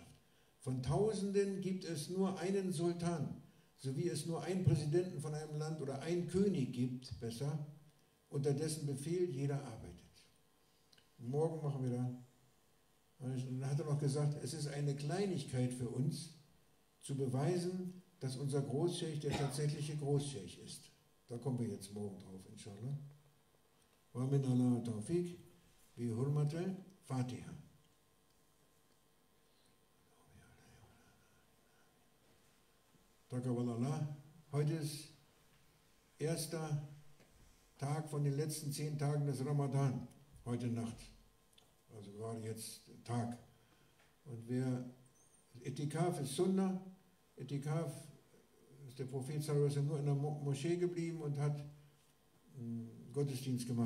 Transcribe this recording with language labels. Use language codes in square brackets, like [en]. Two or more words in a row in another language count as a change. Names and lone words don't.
[de] Von Tausenden gibt es nur einen Sultan, so wie es nur einen Präsidenten von einem Land oder einen König gibt, besser, unter dessen Befehl jeder arbeitet. Morgen machen wir da. Und dann hat er noch gesagt, es ist eine Kleinigkeit für uns, zu beweisen, dass unser Großscheich der tatsächliche Großscheich ist. Da kommen wir jetzt morgen drauf, inshallah. [ar] ومن الله التوفيق بحرمة الفاتحة. Taqabbalallah. [de] Heute ist erster Tag von den letzten 10 Tagen des Ramadan. Heute Nacht. Also gerade jetzt Tag. Und Etikaf ist Sunnah. Etikaf ist der Prophet sallallahu nur in der Moschee geblieben und hat Gottesdienst gemacht.